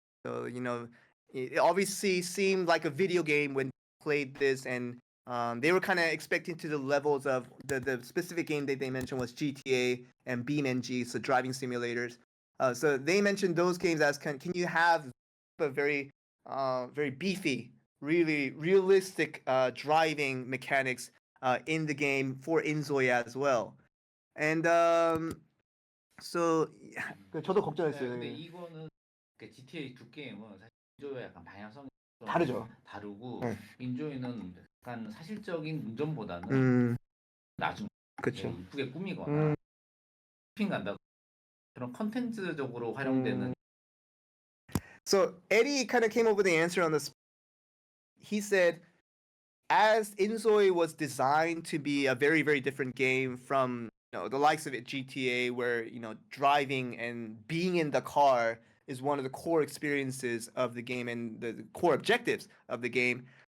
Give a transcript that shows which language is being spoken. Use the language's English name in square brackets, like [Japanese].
[English] So, it obviously seemed like a video game when they played this, and they were kind of expecting to the levels of the specific game that they mentioned was GTA and BeamNG, so driving simulators. So they mentioned those games as can you have a very beefy, really realistic driving mechanics in the game for Inzoi as well. And so [Korean] 저도 네, 걱정했어요. 근데 이거는 GTA 두 게임은 사실 인조이와 약간 방향성이 좀 다르죠. 다르고 네. 인조이는 약간 사실적인 운전보다는 나중 그렇죠. 이쁘게 꾸미거나 쇼핑 간다 그런 컨텐츠적으로 활용되는. [English] So Eddie kind of came up with the answer on this. He said, as Inzoi was designed to be a very, very different game from the likes of it GTA, where driving and being in the car is one of the core experiences of the game and the core objectives of the game.